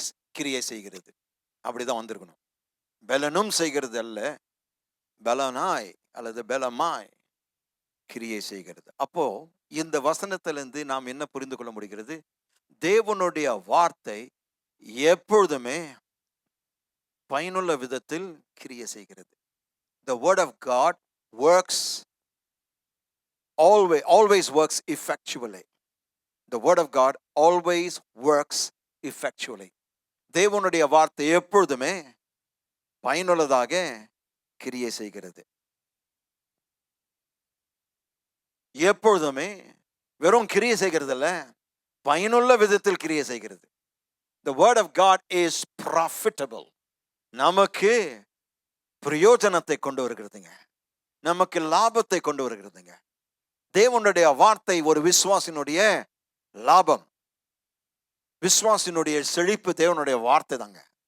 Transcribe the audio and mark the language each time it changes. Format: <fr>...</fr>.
<ta>கிரியை செய்கிறது. அப்படிதான் வந்திருக்கணும். பலனும் செய்கிறது அல்ல, பலனாய் அல்லது பலமாய் கிரியை செய்கிறது. அப்போ இந்த வசனத்திலிருந்து நாம் என்ன புரிந்து கொள்ள முடிகிறது? தேவனுடைய வார்த்தை எப்பொழுதுமே பயனுள்ள விதத்தில் கிரியை செய்கிறது.</ta> <en>The word of God works always works effectually. The word of God always works effectually.</en> <ta>தேவனுடைய வார்த்தை எப்பொழுதுமே பயனுள்ளதாக கிரியை செய்கிறது. எப்பொழுதுமே வெறும் கிரியை செய்கிறது அல்ல, பயனுள்ள விதத்தில் கிரியை செய்கிறது.</ta> <en>The word of God is profitable.</en> <ta>நமக்கு பிரயோஜனத்தை கொண்டு வருகிறதுங்க, நமக்கு லாபத்தை கொண்டு வருகிறதுங்க. தேவனுடைய வார்த்தை ஒரு விசுவாசினுடைய லாபம், விசுவாசினுடைய செழிப்பு தேவனுடைய வார்த்தை தாங்க.</ta>